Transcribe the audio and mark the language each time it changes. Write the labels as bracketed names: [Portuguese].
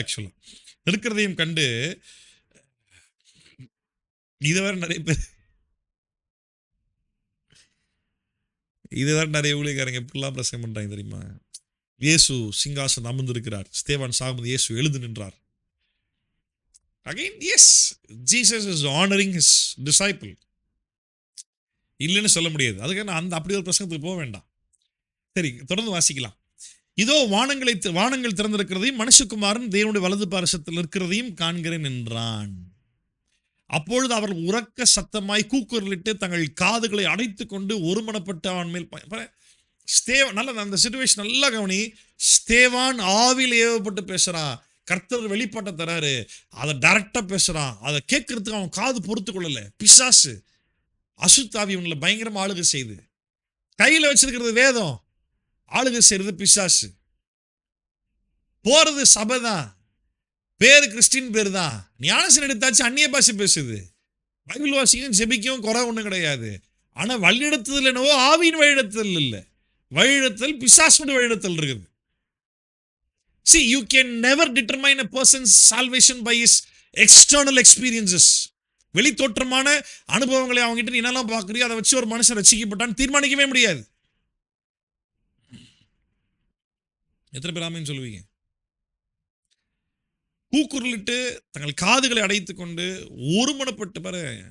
[Tamil] ஆக்சுவலா இருக்கிறதையும் கண்டு இது வேற நிறைய ஊழியக்காரங்க எப்படிலாம் பிரசங்கம் பண்றாங்க தெரியுமா? இயேசு சிங்காசனம் அமர்ந்திருக்கிறார், ஸ்தேவான் சாகும்போது இயேசு எழுந்து நின்றார். [English] Again, yes, Jesus is honoring his disciple. [Tamil] இல்லைன்னு சொல்ல முடியாது. அதுக்காக நான் அப்படி ஒரு பிரசங்கத்துக்கு போக வேண்டாம். சரி, தொடர்ந்து வாசிக்கலாம். இதோ வானங்கள் திறந்திருக்கிறதையும் மனுஷகுமாரன் தேவனுடைய வலது பாரசத்தில் இருக்கிறதையும் காண்கிறேன் என்றான். அப்பொழுது அவர்கள் உரக்க சத்தமாய் கூக்குரலிட்டு தங்கள் காதுகளை அடைத்துக் கொண்டு ஒருமனப்பட்டு அவன் மேல் நல்ல அந்த சிச்சுவேஷன் நல்லா கவனி. ஸ்தேவான் ஆவியில் ஏவப்பட்டு பேசுறான். கர்த்தர் வெளிப்பாட்டை தராரு, அதை டைரக்டா பேசுறான், அதை கேட்கறதுக்கு அவன் காது பொறுத்து கொள்ளல. பிசாசு அசுத்தாவி இவங்களை பயங்கரமா ஆளுகை செய்யுது. கையில வச்சிருக்கிறது வேதம், ஆளுகை செய்யறது பிசாசு. போறது சபை தான், பேரு கிறிஸ்டின் பேர் தான். ஞானசன் எடுத்தாச்சு அந்நிய பாஷை பேசுது. பைபிள் வாசிக்கும் ஜெபிக்கவும் குறை ஒன்றும் கிடையாது. ஆனா வழிநடத்துதல் என்னவோ ஆவியின் வழிநடத்துதல் இல்லை, வழிநடத்தல் பிசாசுடைய வழிநடத்தல் இருக்குது. [English] See, you can never determine a person's salvation by his external experiences. [Tamil] வெளி தோற்றமான அனுபவங்களை அவங்ககிட்ட நீ என்னெல்லாம் பார்க்குறியோ அதை வச்சு ஒரு மனுஷன் ரசிக்கப்பட்டான்னு தீர்மானிக்கவே முடியாது. எத்தனை பேர் ஆமென் சொல்லுவீங்க? கூக்குரலிட்டு தங்கள் காதுகளை அடைத்துக் கொண்டு ஒருமனப்பட்டு பாரு.